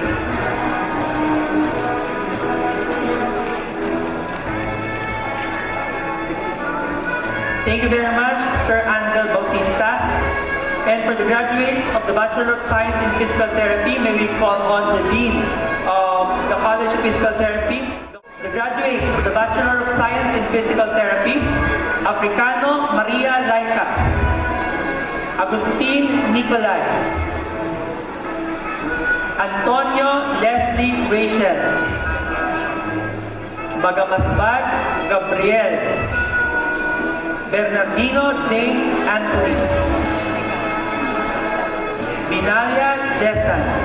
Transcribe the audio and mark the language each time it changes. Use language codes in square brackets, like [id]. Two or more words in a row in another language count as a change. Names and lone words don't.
[en] Thank you very much, Sir Angel Bautista. And for the graduates of the Bachelor of Science in Physical Therapy, may we call on the Dean of the College of Physical Therapy. The graduates of the Bachelor of Science in Physical Therapy, Africano Maria Laika, Agustin Nicolay, Antonio Leslie Rachel, Bagamasbad Gabriel, Bernardino James Anthony, Binalia Jesan.